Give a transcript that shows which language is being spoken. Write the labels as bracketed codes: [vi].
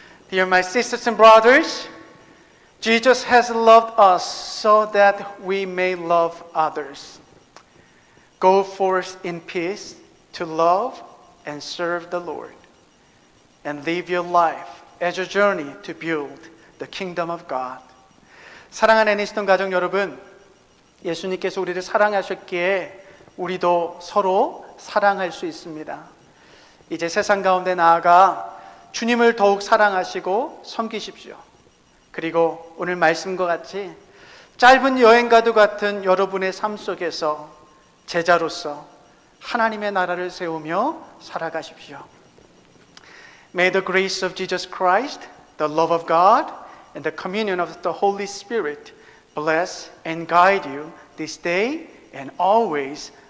[en] Dear my sisters and brothers, Jesus has loved us so that we may love others. Go forth in peace to love and serve the Lord, and live your life as a journey to build the kingdom of God. [ko] 사랑하는 애니스턴 가족 여러분, 예수님께서 우리를 사랑하셨기에 우리도 서로 사랑할 수 있습니다. 이제 세상 가운데 나아가 주님을 더욱 사랑하시고 섬기십시오. 그리고 오늘 말씀과 같이 짧은 여행과도 같은 여러분의 삶 속에서 제자로서 하나님의 나라를 세우며 살아가십시오. [en] May the grace of Jesus Christ, the love of God, and the communion of the Holy Spirit bless and guide you this day and always.